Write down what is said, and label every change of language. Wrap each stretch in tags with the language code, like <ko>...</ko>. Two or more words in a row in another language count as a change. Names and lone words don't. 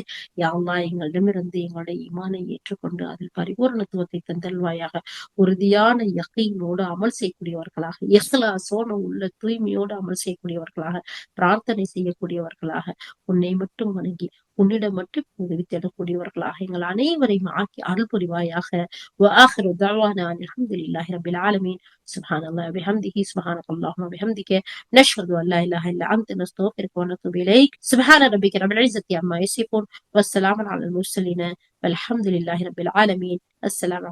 <ta>யா அல்லாஹ், எங்களிடமிருந்து எங்களுடைய ஈமானை ஏற்றுக்கொண்டு அதில் பரிபூரணத்துவத்தை தந்தல்வாயாக. உறுதியான யகீனோடு அமல் செய்யக்கூடியவர்களாக, இஹ்லாஸோடு உள்ள தூய்மையோடு அமல் செய்யக்கூடியவர்களாக, பிரார்த்தனை செய்யக்கூடியவர்களாக, உன்னை மட்டும் வணங்கி உன்னிடம் மட்டும் உதவி தேடக்கூடியவர்களாக எங்கள் அனைவரையும் ஆக்கி அருள் புரிவாயாக.</ta> <ar>وآخر دعوانا أن الحمد لله رب العالمين. سبحان الله وبحمده سبحانك اللهم وبحمدك نشهد أن لا إله إلا أنت نستغفرك ونتوب إليك. سبحان ربك رب العزة عما يصفون والسلام على المرسلين والحمد لله رب العالمين.</ar>